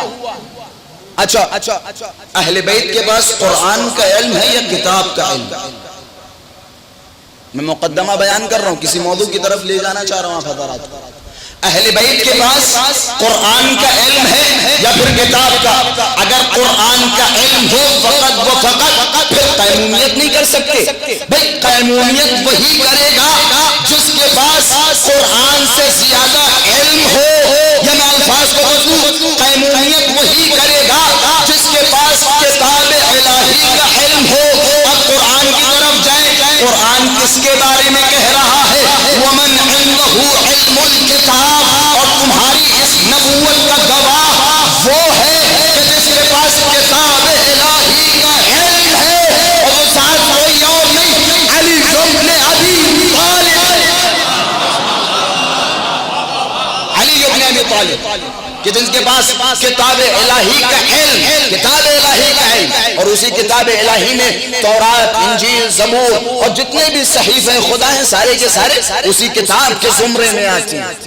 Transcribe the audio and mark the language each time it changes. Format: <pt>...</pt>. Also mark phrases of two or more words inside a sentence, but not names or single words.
<ur>اچھا، اہل بیت کے پاس قرآن کا علم ہے یا کتاب کا علم؟ میں مقدمہ بیان کر رہا ہوں، کسی موضوع کی طرف لے جانا چاہ رہا ہوں آپ حضرات۔ اہل بیت کے پاس قرآن کا علم ہے یا پھر کتاب کا؟ اگر قرآن کا علم ہو فقط و فقط، پھر قیمومیت نہیں کر سکتے۔ بھئی قیمومیت وہی کرے گا جس کے پاس قرآن سے زیادہ علم ہو، یا میں الفاظ کو بدلوں، قیمومیت وہی کرے گا جس کے پاس کتاب الہی کا علم ہو۔ اب قرآن کی طرف جائیں، قرآن کس کے بارے میں کہہ رہا ہے؟</ur> <ar>وَمَنْ عِنْدَهُ عِلْمُ الْكِتَابِ،</ar> <ur>اور تمہاری اس نبوت کا گواہ وہ ہے کہ جس کے پاس کتاب الہی کا علم ہے، اور وہ ساتھ کوئی اور نہیں، علی ابن ابی طالب، علی ابن ابی طالب، کہ جن کے پاس کتاب الہی کا علم، کتاب الہی کا علم، اور اسی کتاب الہی میں تورات، انجیل، زبور اور جتنے بھی صحیفے خدا ہیں سارے کے سارے اسی کتاب کے زمرے میں آتے ہیں۔</ur>